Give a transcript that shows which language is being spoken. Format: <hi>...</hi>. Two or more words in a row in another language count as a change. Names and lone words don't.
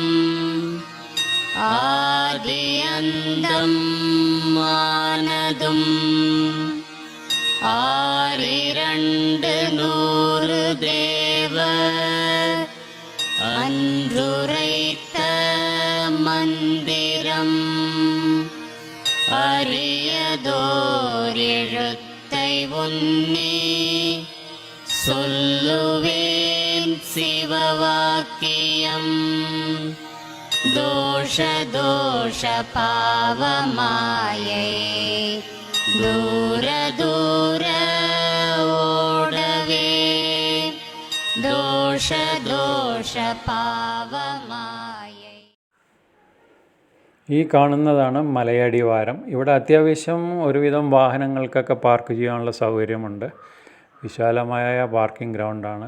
<ta>ஆதியந்தம் மானதம் ஆறிரண்டு நூறு தேவ அன்றுரைத்த മന്ദിരം அரியதோரெழுத்தை உன்னி சொல்லுவேன் சிவவாக்கியம் தோஷ தோஷ பாவமாயை தூர தூர ஓடவே தோஷ தோஷ பாவமாய.</ta> <ml>ഈ കാണുന്നതാണ് മലയടിവാരം. ഇവിടെ അത്യാവശ്യം ഒരുവിധം വാഹനങ്ങൾക്കൊക്കെ പാർക്ക് ചെയ്യാനുള്ള സൗകര്യമുണ്ട്. വിശാലമായ പാർക്കിംഗ് ഗ്രൗണ്ടാണ്.</ml>